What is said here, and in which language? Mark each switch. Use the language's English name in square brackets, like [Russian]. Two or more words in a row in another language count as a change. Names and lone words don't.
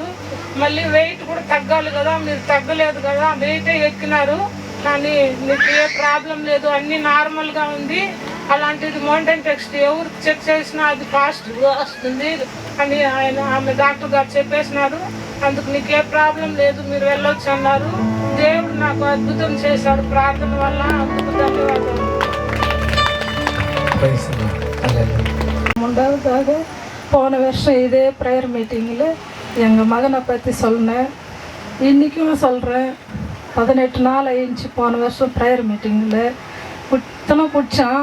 [Telugu] మళ్ళీ వెయిట్ కూడా తగ్గాలి కదా, మీరు తగ్గలేదు కదా, వెయిటే ఎక్కినారు, కానీ నీకు ఏ ప్రాబ్లం లేదు, అన్నీ నార్మల్గా ఉంది. అలాంటిది [English] mountain test [Telugu] ఎవరు చెక్ చేసినా అది పాజిటివ్గా వస్తుంది అని ఆమె డాక్టర్ గారు చెప్పేసినారు. అందుకు నీకు ఏ ప్రాబ్లం లేదు, మీరు వెళ్ళొచ్చు అన్నారు. దేవుడు నాకు అద్భుతం చేశాడు ప్రార్థన వల్ల. అందుకు ధన్యవాదాలు. [Tamil] மூன்றாவதாக போன வருஷம் இதே ப்ரேயர் மீட்டிங்கில் எங்கள் மகனை பற்றி சொன்னேன். இன்றைக்கும் சொல்கிறேன். 18 நாள் ஆயிடுச்சு போன வருஷம் ப்ரேயர் மீட்டிங்கில் புத்தனை பிடிச்சான்.